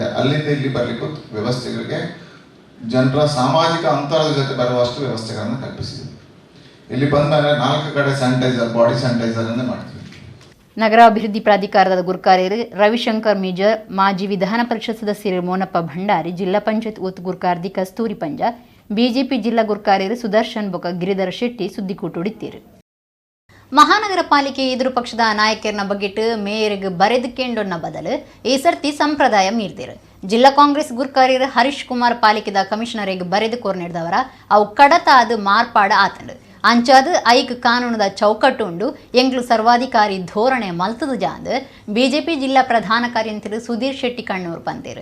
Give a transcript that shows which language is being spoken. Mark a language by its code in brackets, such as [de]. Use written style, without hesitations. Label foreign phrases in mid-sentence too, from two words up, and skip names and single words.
[kn] ಅಲ್ಲಿಂದ ಇಲ್ಲಿ ಬರಲಿಕ್ಕೂ ವ್ಯವಸ್ಥೆಗಳಿಗೆ ಜನರ ಸಾಮಾಜಿಕ ಅಂತರದ ಜೊತೆ ಬರುವಷ್ಟು ವ್ಯವಸ್ಥೆಗಳನ್ನು ಕಲ್ಪಿಸಿದೆ. ಇಲ್ಲಿ ಬಂದ ಮೇಲೆ 4 ಕಡೆ ಸ್ಯಾನಿಟೈಸರ್, ಬಾಡಿ ಸ್ಯಾನಿಟೈಸರನ್ನೇ ಮಾಡ್ತೀವಿ. [tcy] ನಗರಾಭಿವೃದ್ಧಿ ಪ್ರಾಧಿಕಾರದ ಗುರ್ಕಾರ್ಯರು ರವಿಶಂಕರ್ ಮೇಜರ್, ಮಾಜಿ ವಿಧಾನ ಪರಿಷತ್ ಸದಸ್ಯರು ಮೋನಪ್ಪ ಭಂಡಾರಿ, ಜಿಲ್ಲಾ ಪಂಚಾಯತ್ ಒತ್ತು ಗುರ್ಕಾರ್ದಿ ಕಸ್ತೂರಿ ಪಂಜ, ಬಿಜೆಪಿ ಜಿಲ್ಲಾ ಗುರ್ಕಾರ್ಯರು ಸುದರ್ಶನ್ ಬೊಕ ಗಿರಿಧರ್ ಶೆಟ್ಟಿ ಸುದ್ದಿಕೂಟುಡಿತೀರು. ಮಹಾನಗರ ಪಾಲಿಕೆ ಎದುರು ಪಕ್ಷದ ನಾಯಕರನ್ನ ಬಗೆಟ್ ಮೇಯರ್ಗೆ ಬರೆದುಕೊಂಡೊನ್ನ ಬದಲು ಈ ಸರ್ತಿ ಸಂಪ್ರದಾಯ ಮೀರ್ದಿರು. ಜಿಲ್ಲಾ ಕಾಂಗ್ರೆಸ್ ಗುರ್ಕಾರ್ಯರು ಹರೀಶ್ ಕುಮಾರ್ ಪಾಲಿಕೆದ ಕಮಿಷನರಿಗೆ ಬರೆದು ಕೋರ್ನಿಡ್ದವರ ಅವು ಕಡತ ಅದು ಮಾರ್ಪಾಡ ಆತಂಡು ಅಂಚಾದ ಐಕ್ ಕಾನೂನದ ಚೌಕಟ್ಟು ಉಂಡು ಎಂಗ್ಲು ಸರ್ವಾಧಿಕಾರಿ ಧೋರಣೆ ಮಲ್ತದು ಜಾಂದ್ ಬಿಜೆಪಿ ಜಿಲ್ಲಾ ಪ್ರಧಾನ ಕಾರ್ಯಂತರು ಸುಧೀರ್ ಶೆಟ್ಟಿ ಕಣ್ಣೂರು ಪಂತೇರು.